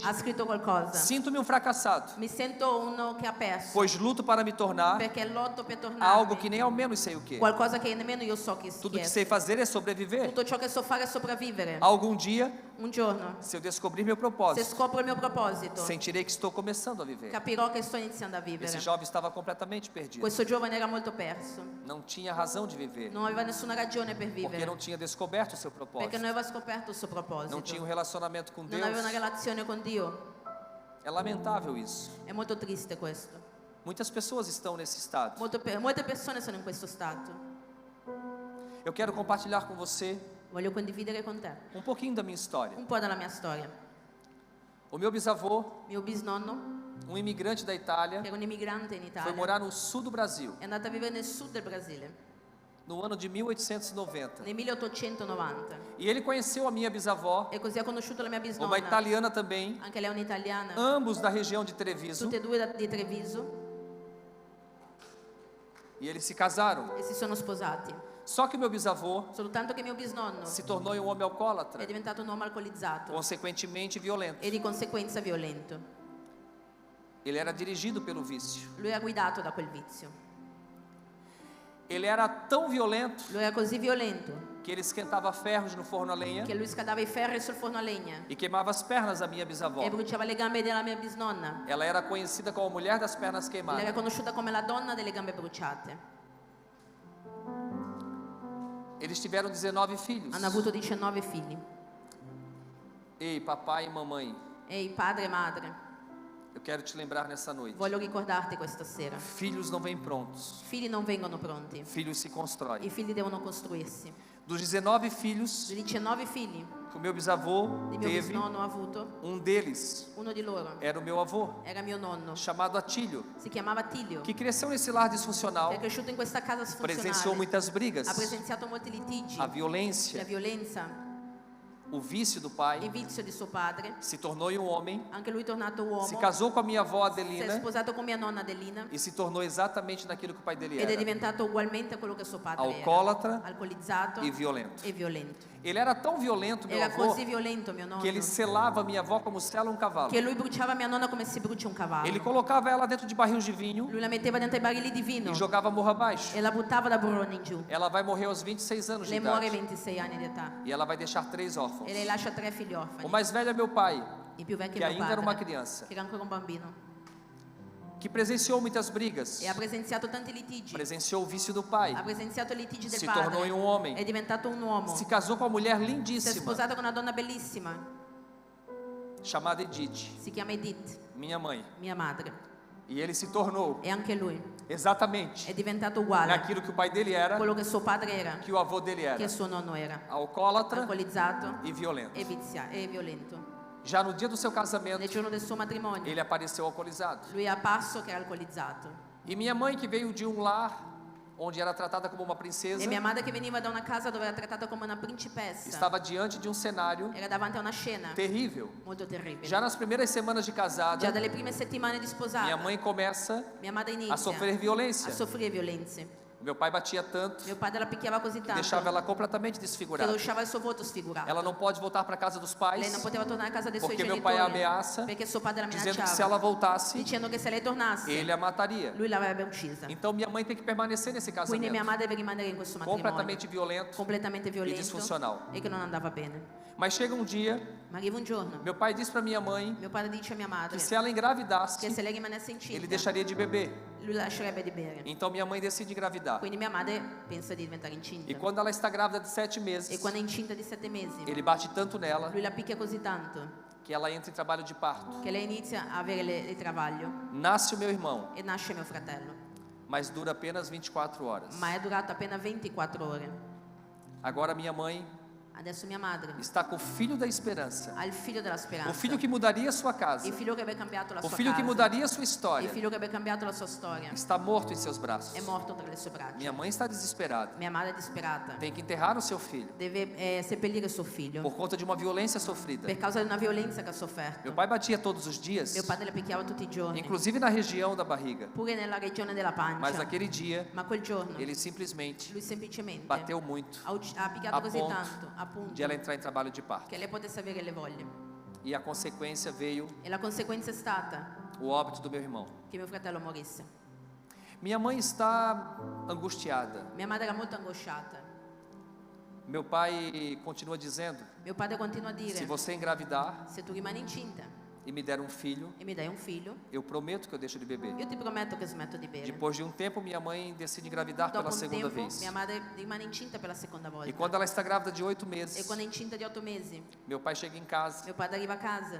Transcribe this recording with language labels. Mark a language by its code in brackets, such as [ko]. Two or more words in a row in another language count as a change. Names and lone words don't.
[it] ha scritto qualcosa. [pt] sinto-me um fracassado, [it] Mi sento uno che ha perso, [pt] pois luto para me tornar [it] perché lotto per [pt] algo [it] tornare [pt] que nem ao menos sei o que. [it] qualcosa che nemmeno io so che [pt] Tudo [it] è. [pt] que sei fazer é sobreviver. [it] Tutto ciò che so fare è sopravvivere. [pt] Algum dia, [it] Un giorno, [pt] se eu descobrir meu [it] se [pt] propósito, [it] scopro il mio proposito, [pt] sentirei que estou começando a viver. [it] capirò che sto iniziando a vivere. [pt] Esse jovem estava completamente perdido. [it] Questo giovane era molto perso, [pt] Não tinha razão de viver, [it] non aveva nessuna ragione per [pt] porque [it] vivere, [pt] não tinha descoberto o seu [it] perché [pt] propósito. [it] non aveva scoperto il suo [pt] Não [it] proposito, [pt] tinha um relacionamento com [it] non [pt] Deus. [it] aveva una relazione con Dio. [pt] É lamentável isso. [it] È molto triste questo. [pt] Muitas pessoas estão nesse estado. [it] Molte persone sono in questo stato. [pt] Eu quero compartilhar com você [it] Voglio condividere con te [pt] um pouquinho da minha história. [it] un po' della mia storia. [pt] O meu bisavô, [it] Mio bisnonno, [pt] um imigrante da Itália, [it] che era un immigrante in [pt] foi [it] Italia, [pt] morar no sul do Brasil, [it] è andato a vivere nel sud del Brasile, [pt] no ano de 1890. [it] nel 1890. [pt] E ele conheceu a minha bisavó, [it] E così ha conosciuto la mia [pt] uma [it] bisnonna, [pt] italiana também, [it] anche lei è un'italiana, [pt] ambos da região de Treviso, [it] tutte e due di Treviso, [pt] e eles se casaram. [it] e si sono sposati. [pt] Só que o meu bisavô [it] Soltanto che mio bisnonno [pt] se tornou um homem alcoólatra, [it] è diventato un uomo alcolizzato [pt] consequentemente violento. [it] e di conseguenza violento. [pt] Ele era dirigido pelo vício. [it] Lui era guidato da quel vizio. [pt] Ele era tão violento [it] Lui era così violento [pt] que ele esquentava ferros no forno a lenha [it] che lui scaldava i ferri sul forno a legna [pt] e queimava as pernas da minha bisavó. [it] e bruciava le gambe della mia bisnonna. [pt] Ela era conhecida como a mulher das pernas [it] Lei [pt] queimadas. [it] era conosciuta come la donna delle gambe bruciate. [pt] Eles tiveram 19 filhos. [it] Hanno avuto 19 figli. [pt] Ei, papai e mamãe, [it] Ehi, padre e madre, [pt] eu quero te lembrar nessa noite. [it] voglio ricordarti questa sera. [pt] Filhos não vêm prontos. [it] Figli non vengono pronti. [pt] Filhos se constroem. [it] I figli devono costruirsi. [pt] Dos 19 filhos [it] Dei 19 figli [pt] que o meu bisavô [it] di mio [pt] teve, [it] bisnonno ha avuto, [pt] deles [it] uno di loro [pt] era o meu avô, [it] era mio nonno. [pt] chamado Atílio, [it] Si chiamava Attilio, [pt] que cresceu nesse lar disfuncional, [it] che è cresciuto in questa casa [pt] presenciou [it] sfunzionale. [pt] muitas brigas, [it] Ha presenziato molti litigi, [pt] a [it] la [pt] violência, [it] violenza, [pt] o vício do [it] il [pt] pai, [it] vizio di suo padre. [pt] se tornou um homem, [it] Anche lui è tornato uomo. [pt] se casou com a minha avó [it] Si è Adelina sposato con mia nonna Adelina [pt] e se tornou exatamente naquilo que o pai dele [it] ed è [pt] era, [it] diventato ugualmente quello che suo padre [pt] alcoólatra [it] era, alcolizzato [pt] e violento. [it] e violento. [pt] Ele era tão violento, meu [it] Era [pt] avô, [it] così violento mio nonno [pt] que ele selava minha avó como sela um cavalo. [it] che lui bruciava mia nonna come si brucia un cavallo. [pt] Ele colocava ela dentro de barril de vinho [it] Lui la metteva dentro ai barili di vino [pt] e jogava morro abaixo. [it] e la buttava da burrone in giù. [pt] Ela vai morrer aos 26 anos de [it] Lei muore a [pt] idade [it] 26 anni di età [pt] e ela vai deixar 3 órfãos. [it] e lei lascia 3 figli [pt] O [it] orfani. [pt] mais velho é meu pai, [it] Il più vecchio [pt] que [it] è mio [pt] ainda era uma [it] padre, [pt] criança, [it] che era ancora un bambino [pt] que presenciou muitas brigas, [it] e ha presenziato tanti litigi. [pt] presenciou o vício do pai, [it] Ha presenziato i litigi del [pt] se [it] padre. [pt] tornou um homem, [it] È diventato un uomo. [pt] se casou com uma mulher [it] Si è [pt] lindíssima, [it] sposato con una donna bellissima. [pt] chamada Edith, [it] Si chiama Edith, [pt] minha mãe. [it] mia madre. [pt] E ele se tornou [it] E anche lui [pt] exatamente [it] è diventato uguale [pt] naquilo que o pai dele era, [it] quello che suo padre era, [pt] que o avô dele era, [it] che suo nonno era. [pt] alcoólatra [it] Alcolizzato [pt] e violento. [it] e violento. [pt] Já no dia do seu casamento, [it] Nel giorno del suo matrimonio, [pt] ele apareceu alcoolizado. [it] lui è apparso che era alcolizzato. [pt] E minha mãe, que veio de um lar onde era tratada como uma princesa, [it] E mia madre, che veniva da una casa dove era trattata come una principessa, [pt] estava diante de um cenário [it] era davanti a una scena [pt] terrível. [it] molto terribile. [pt] Já nas primeiras semanas de [it] Già [pt] casada, [it] dalle prime settimane di sposata, [pt] minha mãe começa [it] mia madre [pt] a [it] inizia [pt] sofrer violência. [it] a soffrire violenze. [pt] Meu pai batia tanto [it] Mio padre la picchiava così [pt] que [it] tanto [pt] deixava ela completamente [it] che [pt] desfigurada. [it] lasciava il suo volto sfigurato. [pt] Ela não pode voltar para a casa dos [it] Lei [pt] pais, [it] non poteva tornare a casa dei suoi [pt] porque meu [it] genitori [pt] pai a ameaça, [it] perché suo padre la [pt] dizendo que se [it] minacciava, [pt] ela voltasse, [it] dicendo che se lei tornasse [pt] ele a mataria. [it] lui l'avrebbe uccisa. [pt] Então minha mãe tem que permanecer nesse [it] Quindi mia [pt] casamento, [it] madre deve rimanere in questo matrimonio [pt] completamente violento. [it] completamente violento disfunzional. e che non andava bene. [pt] Mas chega um dia, [it] Ma arriva un giorno, [pt] meu pai diz para minha mãe [it] mio padre dice a mia madre [pt] que se ela engravidasse, [it] che se lei rimanesse [pt] ele [it] incinta [pt] deixaria de beber. [it] lui lascerebbe di bere. [pt] Então minha mãe decide engravidar. [it] Quindi mia madre pensa di diventare incinta. [pt] E quando ela está grávida de 7 [it] E [pt] meses, [it] quando è incinta di 7 mesi, [pt] ele bate tanto nela [it] lui la picchia così tanto [pt] que ela entra em trabalho de parto. [it] che lei inizia a avere il travaglio [pt] Nasce o meu irmão, [it] e nasce mio fratello. [pt] mas dura apenas 24 horas. [it] Ma è durato appena 24 ore. [pt] Agora minha mãe [it] Adesso mia madre [pt] está com o filho da esperança, [it] ha il figlio della speranza. [pt] o filho que mudaria sua casa, [it] Il figlio che avrebbe cambiato la [pt] o [it] sua [pt] filho que [it] casa. [pt] mudaria sua [it] Il [pt] história, [it] figlio che avrebbe cambiato la sua storia. [pt] está morto em seus braços. [it] È morto tra le sue braccia. [pt] Minha mãe está desesperada, [it] Mia madre è disperata. [pt] tem que enterrar o seu filho [it] Deve seppellire suo figlio [pt] por conta de uma violência sofrida. [it] per causa di una violenza che ha sofferto. [pt] Meu pai batia todos os dias, [it] Mio padre la picchiava tutti i giorni, [pt] inclusive na região da barriga, [it] pure nella regione della [pt] mas [it] pancia. [pt] naquele dia [it] Ma quel giorno [pt] ele simplesmente [it] lui semplicemente [pt] bateu muito [it] ha picchiato [pt] a [it] così [pt] ponto [it] tanto, appunto, [pt] de ela entrar em trabalho de parto. [it] che lei potesse avere le voglie. [pt] E a consequência veio [it] E la conseguenza è stata [pt] o óbito do meu irmão. [it] che mio fratello morisse. [pt] Minha mãe está angustiada. [it] Mia madre era molto angosciata. [pt] Meu pai continua dizendo: [it] Mio padre continua a dire, [pt] se você engravidar [it] se tu rimani incinta [pt] e me der um filho, [it] e mi dai un figlio, [pt] eu prometo que eu deixo de beber. [it] io ti prometto che smetto di bere. [pt] Depois de um tempo, minha mãe decide engravidar [it] Dopo [pt] pela [it] un [pt] segunda [it] tempo [pt] vez. [it] mia madre rimane incinta per la seconda volta. [pt] E quando ela está grávida de 8 [it] E [pt] meses, [it] quando è incinta di 8 mesi, [pt] meu pai chega em casa, [it] mio padre arriva a casa,